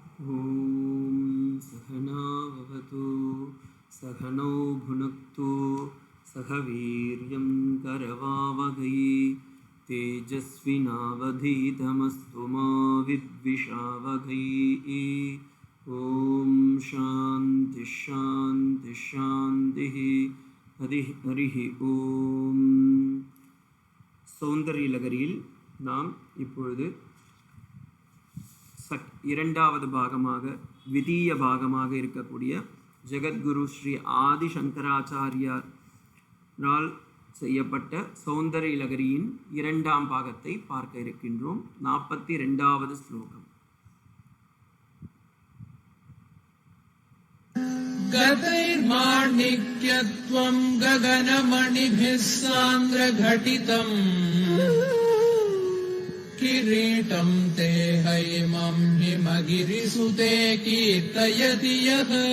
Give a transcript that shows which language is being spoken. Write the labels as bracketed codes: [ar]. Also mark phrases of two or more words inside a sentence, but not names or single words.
[sa] ॐ सहना भवतु सहनौ भुनक्तु सह वीर्यं करवावहै तेजस्विनावधीतमस्तु मा विद्विषावहै। ॐ शान्ति शान्ति शान्तिः हरिः ॐ। [ta] சௌந்தர்யலகரியில் நாம் இப்பொழுது இரண்டாவது பாகமாக விதீய பாகமாக இருக்கக்கூடிய ஜெகத்குரு ஸ்ரீ ஆதி சங்கராச்சாரியாரால் செய்யப்பட்ட சௌந்தர்யலகரியின் இரண்டாம் பாகத்தை பார்க்க இருக்கின்றோம். 42வது ஸ்லோகம். [sa] गतैर्माणिक्यत्वं गगनमणिभिः सान्द्रघटितम् किरीटं ते हैमं हिमगिरिसुते कीर्तयति यः